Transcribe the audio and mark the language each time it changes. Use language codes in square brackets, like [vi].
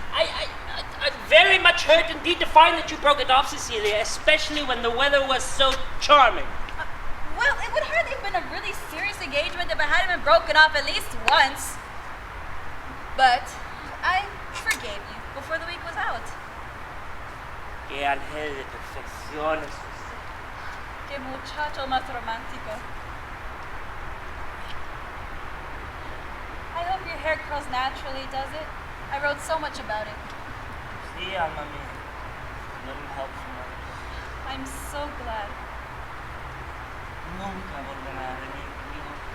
[en] I'm very much hurt indeed to find that you broke it off, Cecilia, especially when the weather was so charming. Well, it would hardly have been a really serious engagement if it hadn't been broken off at least once. But I forgave you before the week was out. [es] Qué ángel de perfección es usted. Qué muchacho más romántico. [en] I hope your hair curls naturally, does it? I wrote so much about it. [es] Sí, alma mía. [en] Little help from others. I'm so glad. [es] Nunca volverá a venir conmigo.